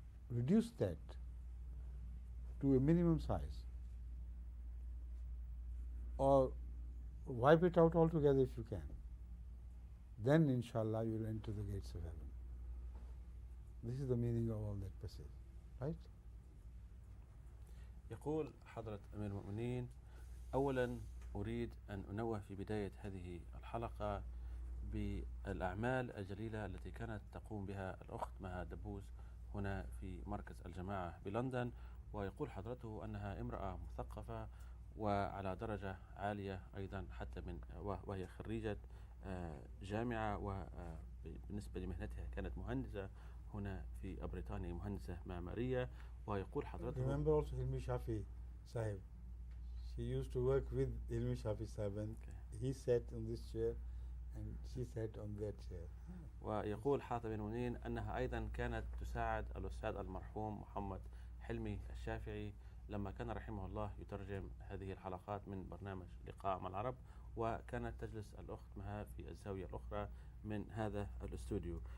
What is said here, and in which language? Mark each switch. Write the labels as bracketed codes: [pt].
[en] Reduce that to a minimum size, or wipe it out altogether if you can. Then inshallah you will enter the gates of heaven. This is the meaning of all that passage, right? [ar] يقول حضرة أمير المؤمنين: أولا أريد أن أنوه في بداية هذه الحلقة بالأعمال الجليلة التي كانت تقوم بها الأخت مها دبوس هنا في مركز الجماعة بلندن. ويقول حضرته أنها امرأة مثقفة وعلى درجة عالية أيضا، حتى وهي خريجة جامعة، وبالنسبة لمهنتها كانت مهندسة هنا في بريطانيا، مهندسة معمارية. ويقول حضرته [en] Remember also Hilmi Shafi Sahib. She used to work with Hilmi Shafi Sahib, and he sat on this chair and she sat on that chair. [ar] ويقول حاطب المؤمنين أنها أيضا كانت تساعد الأستاذ المرحوم محمد حلمي الشافعي لما كان رحمه الله يترجم هذه الحلقات من برنامج لقاء مع العرب، وكانت تجلس الأخت مها في الزاوية الأخرى من هذا الاستوديو.